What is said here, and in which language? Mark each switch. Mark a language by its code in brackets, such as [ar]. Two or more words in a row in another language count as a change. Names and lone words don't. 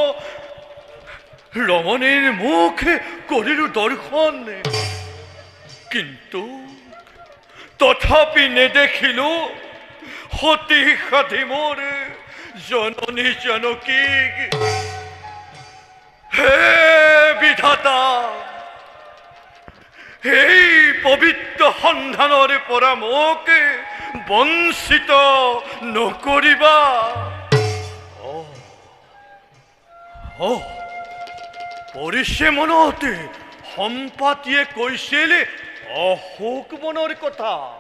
[as] রমণীর মুখ করিল দর্শন, কিন্তু তথাপি নেদেখিল সতী সাধী মোর জননী জানকী। হে বিধাতা, এই পবিত্ৰ সন্ধানৰ পৰা মোক বঞ্চিত নকৰিবা। পৰিছে মনত সম্পাতিয়ে কৈছিল অশোক বনৰ কথা।